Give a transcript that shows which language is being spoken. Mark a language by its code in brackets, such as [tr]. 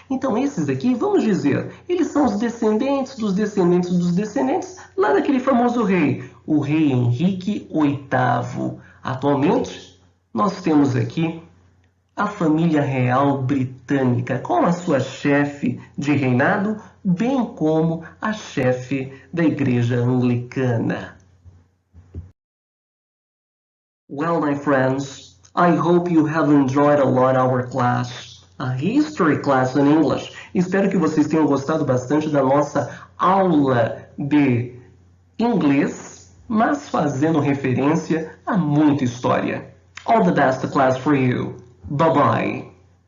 [pt] Então, esses aqui, vamos dizer, eles são os descendentes dos descendentes dos descendentes lá daquele famoso rei, o rei Henrique VIII. Atualmente, nós temos aqui a família real britânica, com a sua chefe de reinado, bem como a chefe da igreja anglicana. [en] Well, my friends, I hope you have enjoyed a lot our class, a history class in English. [pt] Espero que vocês tenham gostado bastante da nossa aula de inglês, mas fazendo referência a muita história. [en] All the best class for you. Bye-bye.